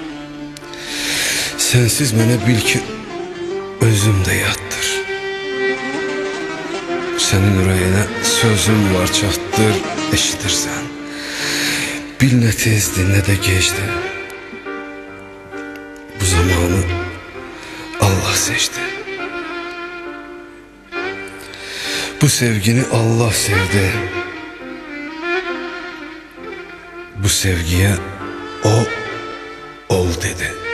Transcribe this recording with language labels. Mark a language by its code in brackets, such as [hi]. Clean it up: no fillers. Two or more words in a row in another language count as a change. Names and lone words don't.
[az] Sensiz mənə bil ki, özümdə yatdır. Senin ürəyinə sözüm var, çatdır, eşidirsən. Bil nə tezdi, nə də geçdi. [tr] Bu zamanı Allah seçti. Bu sevgini Allah sevdi. Bu sevgiye o ol dedi.